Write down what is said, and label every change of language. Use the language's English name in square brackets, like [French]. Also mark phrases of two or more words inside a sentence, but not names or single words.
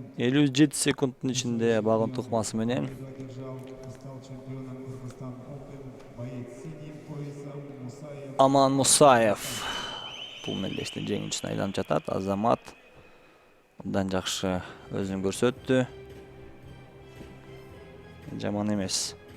[Kyrgyz] 57 секундтун ичинде багын тукмасы менен [Russian] одержал и стал чемпионом Кыргызстан Open боец с синим поясом Мусаев. [Kyrgyz] Аман Мусаев бул мелдештин жеңүүчүсүнө айланып жатат. Азамат абдан жакшы өзүн көрсөттү. Жаман эмес.